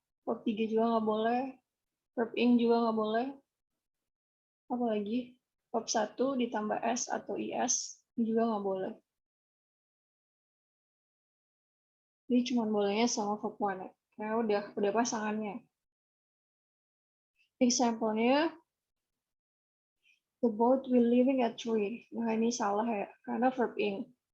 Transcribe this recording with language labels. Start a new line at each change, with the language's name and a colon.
Indonesian: Verb 3 juga nggak boleh. Verb ing juga nggak boleh. Apalagi verb 1 ditambah s atau is juga nggak boleh. Jadi cuma bolehnya sama verb 1 ya. Karena udah pasangannya.
English: Example-nya, the boat will leaving at 3.
Indonesian: Nah, ini salah ya, karena verb ing.